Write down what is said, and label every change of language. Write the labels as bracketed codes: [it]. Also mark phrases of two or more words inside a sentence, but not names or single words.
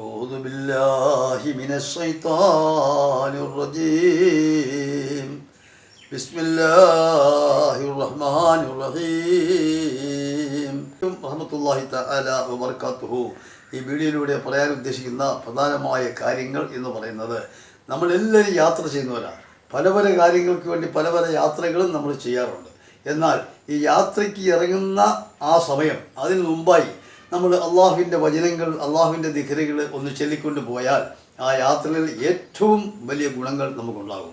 [ar] أعوذ بالله من الشيطان الرجيم بسم الله الرحمن الرحيم رحمة الله تعالى وبركاته. [ml] ഈ വീഡിയോയിലൂടെ പറയാൻ ഉദ്ദേശിക്കുന്ന പ്രധാനമായ കാര്യങ്ങൾ എന്ന് പറയുന്നത്, നമ്മളെല്ലാവരും യാത്ര ചെയ്യുന്നവരാണ്. പല പല കാര്യങ്ങൾക്ക് വേണ്ടി പല പല യാത്രകളും നമ്മൾ ചെയ്യാറുണ്ട്. എന്നാൽ ഈ യാത്രയ്ക്ക് ഇറങ്ങുന്ന ആ സമയം, അതിന് മുമ്പായി നമ്മൾ അള്ളാഹുവിൻ്റെ വചനങ്ങൾ, അള്ളാഹുവിൻ്റെ ദിക്റുകൾ ഒന്ന് ചൊല്ലിക്കൊണ്ട് പോയാൽ ആ യാത്രയിൽ ഏറ്റവും വലിയ ഗുണങ്ങൾ നമുക്കുണ്ടാകും.